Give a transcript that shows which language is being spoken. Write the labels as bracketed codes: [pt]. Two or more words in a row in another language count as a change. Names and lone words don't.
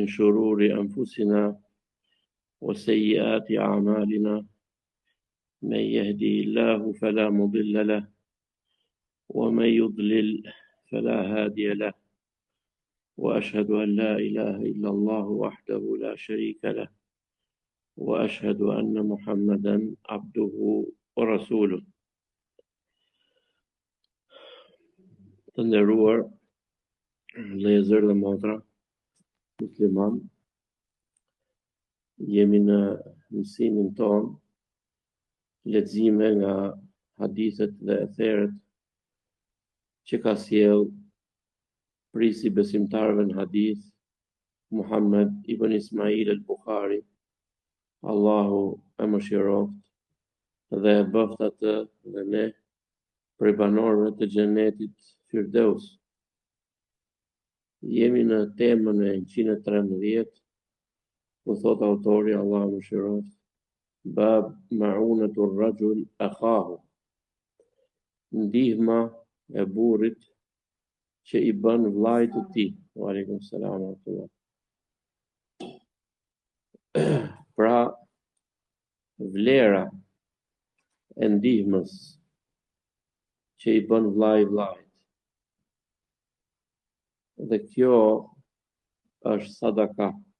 [ar] شرور أنفسنا وسيئات أعمالنا من يهدي الله فلا مضل له ومن يضلل فلا هادي له وأشهد أن لا إله إلا الله وحده لا شريك له وأشهد أن محمدا عبده ورسوله. [sq] Të nderuar vëllezër dhe motra musliman, jemi në mësimin ton lexime nga hadithet dhe etheret që ka sjell prisi besimtarëve në hadith Muhammed ibn Ismail al-Bukhari, Allahu e mëshiroft dhe e bëft atë dhe ne prej banorëve të xhenetit Firdaus. Jemi në temën e 113, ku thot autori, Allahu mëshiroft, [ar] باب معونة الرجل أخاه, [sq] ndihma e burrit që i bën vllajt të tij. [ar] وعليكم السلام ورحمة الله. [sq] Pra, vlera e ndihmës që i bën vllajt. Dhe kjo është sadaka.